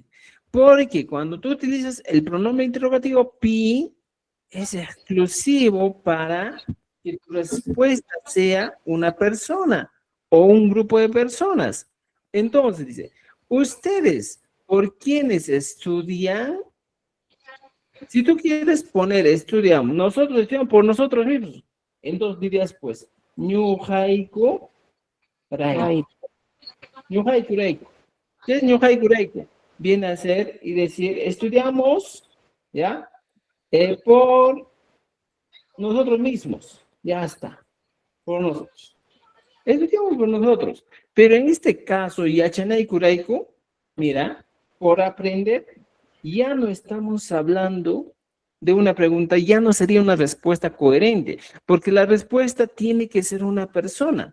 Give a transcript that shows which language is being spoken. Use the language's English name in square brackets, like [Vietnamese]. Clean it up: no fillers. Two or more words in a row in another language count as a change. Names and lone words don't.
[Spanish] Porque cuando tú utilizas el pronombre interrogativo pi, es exclusivo para que tu respuesta sea una persona o un grupo de personas. Entonces dice, ustedes, ¿por quiénes estudian? Si tú quieres poner estudiamos, nosotros estudiamos por nosotros mismos. Entonces dirías pues, [Quechua] ñuhaiku raiku. Ñuhaiku raiku. [Spanish] ¿Qué es [Quechua] ñuhaiku raiku? [Spanish] Viene a ser y decir, estudiamos, ¿ya? Por nosotros mismos, ya está, por nosotros. Estudiamos por nosotros. Pero en este caso, [Quechua] Yachanay Kuraiku, [Spanish] mira, por aprender, ya no estamos hablando de una pregunta, ya no sería una respuesta coherente, porque la respuesta tiene que ser una persona.